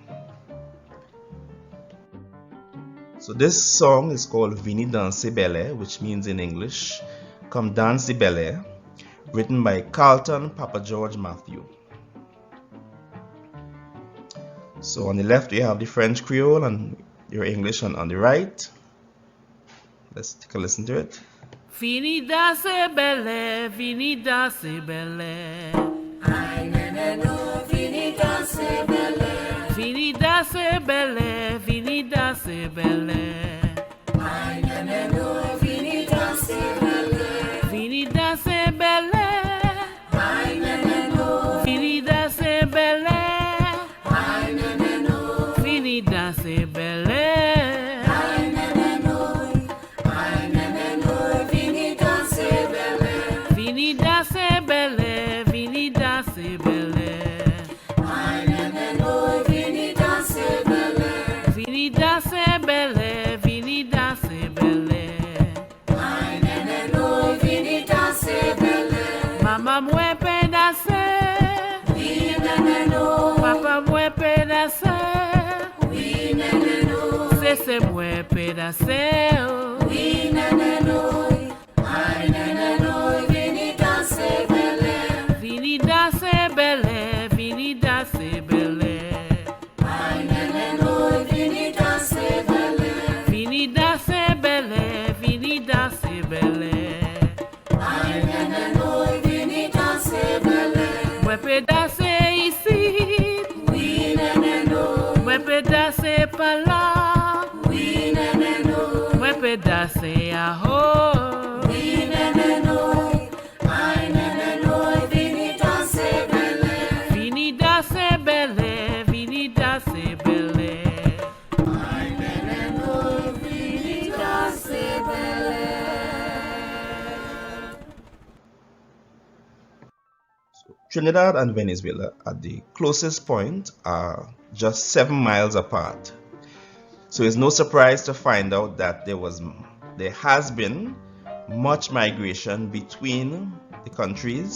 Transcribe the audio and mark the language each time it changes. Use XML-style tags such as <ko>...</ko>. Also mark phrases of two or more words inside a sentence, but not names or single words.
<en>So this song is called Vini danse Bele, which means in English, come dance the Bele, written by Carlton Papa George Matthew. So on the left we have the French Creole and your English on the right. Let's take a listen to it.</en> <acf>Vini danse Bele, Vini danse Bele. Ay nene no, Vini danse Bele. Vini danse Bele, Vini danse Bele. Ay nene no, Vini danse Bele. Vini danse Bele. Ay nene no, Vini danse Bele. Ay nene no, Vini danse Bele. Ay nene no, ay nene no, Vini danse Bele. Vini danse Bele, Vini danse Bele. Ay nene no, Vini danse Bele. Vini danse Bele, Vini danse Bele. Ay nene no, Vini danse Bele. Mama mwen pe danse. Oui nene no. Papa mwen pe danse. Oui nene no. Sese mwen pe danse. Oui nene no. Ay nene no, Vini danse Bele. Vini danse Bele, Vini danse Bele. Ay nene no, Vini danse Bele. Vini danse Bele, Vini danse Bele. Ay nene no, Vini danse Bele. Mwen pe danse ici. Oui nene no. Mwen pe danse pa la. Oui nene no. Mwen pe danse a ho. Oui nene no. Ay nene no, Vini danse Bele. Vini danse Bele, Vini danse Bele. Ay nene no, Vini danse Bele.</acf> <en>Trinidad and Venezuela at the closest point are just 7 miles apart. So it's no surprise to find out that there has been much migration between the countries.</en>